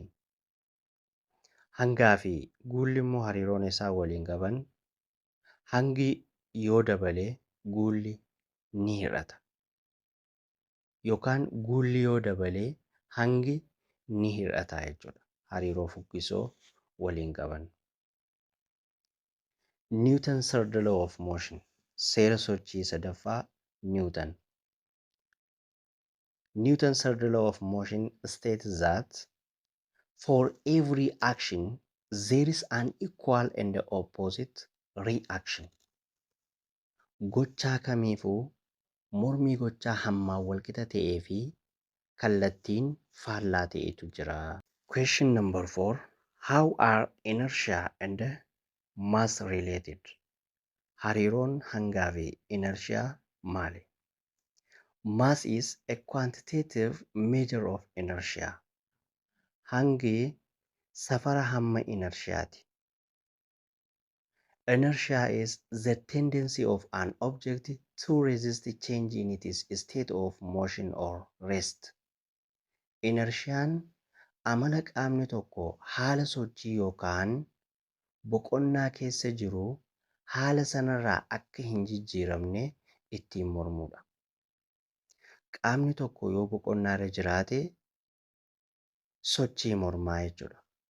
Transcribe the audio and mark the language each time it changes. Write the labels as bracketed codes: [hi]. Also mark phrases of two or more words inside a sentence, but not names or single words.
[om] Hangaa fi guulli immoo hariiroon isaa waliin qaban hangi yoo dabale guulli ni hir'ata. Yookaan guulli yoo dabale hangi ni hir'ata jechuudha. Hariiroo fuggisoo waliin qaban. [en] Newton's third law of motion. [om] Seera sochii sadaffaa Newton. [en] Newton's third law of motion states that for every action, there is an equal and opposite reaction. [om] Gochaa kamiifuu mormii gochaa hammaan walqixa ta'ee fi kallattiin faallaa ta'etu jira. [en] Question number 4. How are inertia and mass related? [om] Hariiroon hangaa fi inertia maali? [en] Mass is a quantitative measure of inertia. [om] Hangi safara hamma inertiaati. [en] Inertia is the tendency of an object to resist change in its state of motion or rest. [om] Inertiaan amala qaamni tokko haala sochii yookaan boqonnaa keessa jiru haala sanarraa akka hin jijjiiramne ittiin mormudha. Qaamni tokko yoo boqonnaarra jiraate sochii mormaa jechuudha.